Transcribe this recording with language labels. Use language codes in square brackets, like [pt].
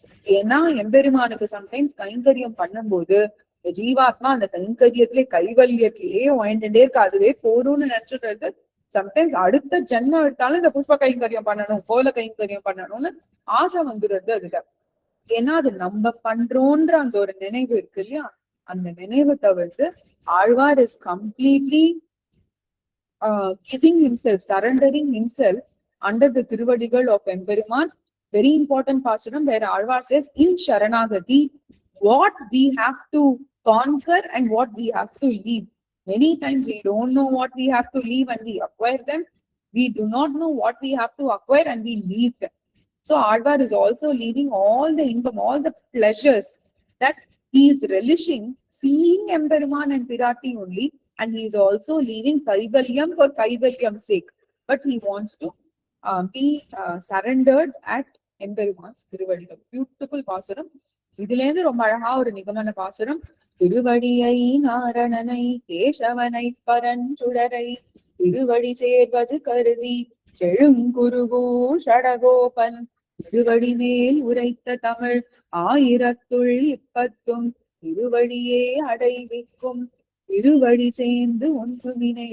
[ta] ஏன்னா எம்பெருமானுக்கு சம்டைம்ஸ் கைங்கரியம் பண்ணும்போது ஜீவாத்மா அந்த கைவல்யத்திலேயே வாழ்ந்துட்டே இருக்கு, அதுவே போரும்னு நினைச்சுட்டு சம்டைம்ஸ் அடுத்த ஜென்மம் எடுத்தாலும் இந்த புஷ்ப கைங்கரியம் பண்ணணும், கோல கைங்கரியம் பண்ணணும்னு ஆசை வந்துடுறது அதுல. ஏன்னா அது நம்ம பண்றோன்ற அந்த ஒரு நினைவு இருக்கு இல்லையா, அந்த நினைவு தவிர்த்து Alvar [en] Is completely giving himself, surrendering himself under the திருவடிகள் of Emperuman. Very important pasturam where Alvar says in Sharanagati what we have to conquer and what we have to leave. Many times we don't know what we have to leave and we acquire them. We do not know what we have to acquire and we leave them. So Alvar is also leaving all the income, all the pleasures that he is relishing, seeing Emperuman and Pirati only, and he is also leaving Kaivalyam for Kaivalyam's sake. But he wants to be surrendered at Emperuman's திருவடிகள். [ta] Beautiful பாசுரம். இதுல இருந்து ரொம்ப அழகா ஒரு நிகமன பாசுரம். திருவடியை நாரணனை கேசவனை பரஞ்சுடரை திருவடி சேர்வது கருதி செழுங்குருகோ ஷடகோபன் திருவடி மேல் உரைத்த தமிழ் 1000 திருவடியே அடைவிக்கும் திருவடி சேர்ந்து ஒன்றுமினை.